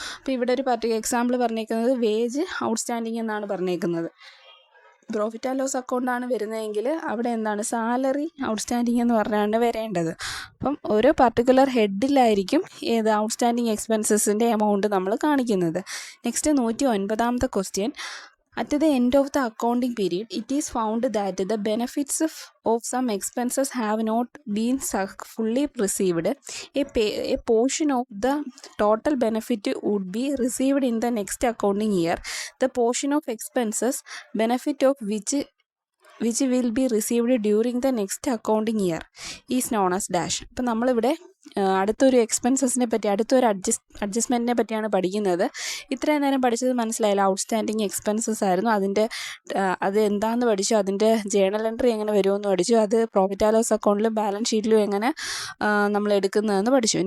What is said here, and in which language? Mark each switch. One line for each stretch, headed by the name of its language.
Malayalam: അപ്പോൾ ഇവിടെ ഒരു എക്സാമ്പിൾ പറഞ്ഞേക്കുന്നത് വേജ് ഔട്ട്സ്റ്റാൻഡിങ് എന്നാണ് പറഞ്ഞേക്കുന്നത്. പ്രോഫിറ്റ് ആൻഡ് ലോസ് അക്കൗണ്ടാണ് വരുന്നതെങ്കിൽ അവിടെ എന്താണ്, സാലറി ഔട്ട്സ്റ്റാൻഡിങ് എന്ന് പറഞ്ഞാണ് വരേണ്ടത്. അപ്പം ഓരോ പർട്ടിക്കുലർ ഹെഡിലായിരിക്കും ഏത് ഔട്ട്സ്റ്റാൻഡിങ് എക്സ്പെൻസസിൻ്റെ എമൗണ്ട് നമ്മൾ കാണിക്കുന്നത്.
English: Next 109ാമത്തെ question, at the end of the accounting period, it is found that the benefits of some expenses have not been fully received. A portion of the total benefit would be received in the next accounting year. The portion of expenses, benefit of which will be received during the next accounting year is known as dash.
Malayalam: അപ്പം നമ്മളിവിടെ അടുത്തൊരു എക്സ്പെൻസസിനെ പറ്റി, അടുത്തൊരു അഡ്ജസ്റ്റ്മെൻറ്റിനെ പറ്റിയാണ് പഠിക്കുന്നത്. ഇത്രയും നേരം പഠിച്ചത് മനസ്സിലായില്ല. ഔട്ട്സ്റ്റാൻഡിങ് എക്സ്പെൻസസ് ആയിരുന്നു. അത് എന്താണെന്ന് പഠിച്ചു, അതിൻ്റെ ജേണൽ എൻട്രി എങ്ങനെ വരുമെന്ന് പഠിച്ചു, അത് പ്രോഫിറ്റ് ആൻഡ് ലോസ് അക്കൗണ്ടിലും ബാലൻസ് ഷീറ്റിലും എങ്ങനെ നമ്മൾ എടുക്കുന്നതെന്ന് പഠിച്ചു.